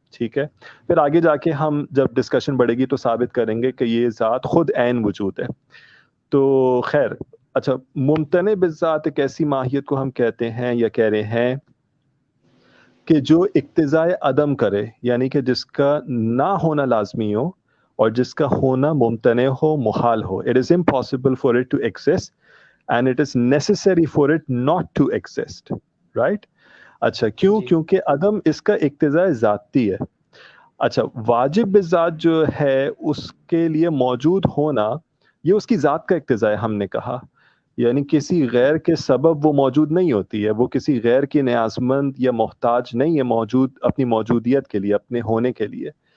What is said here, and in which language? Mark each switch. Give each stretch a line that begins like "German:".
Urdu: ٹھیک ہے, پھر آگے جا کے ہم جب ڈسکشن بڑھے گی تو ثابت کریں گے کہ یہ ذات خود عین وجود ہے. تو خیر, اچھا, ممتنع بالذات ایک ایسی ماہیت کو ہم کہتے ہیں یا کہہ رہے ہیں کہ جو اقتضاء عدم کرے, یعنی کہ جس کا نہ ہونا لازمی ہو اور جس کا ہونا ممتنع ہو, محال ہو.
English: It is impossible for it to exist and it is necessary for it not to exist. Right?
Urdu: اچھا, کیوں؟ جی. کیونکہ عدم اس کا اقتضاء ذاتی ہے. اچھا, واجب بالذات جو ہے اس کے لیے موجود ہونا یہ اس کی ذات کا اقتضاء ہے, ہم نے کہا. یعنی کسی غیر کے سبب وہ موجود نہیں ہوتی ہے, وہ کسی غیر کی نیازمند یا محتاج نہیں ہے موجود اپنی موجودیت کے لیے, اپنے ہونے کے لیے.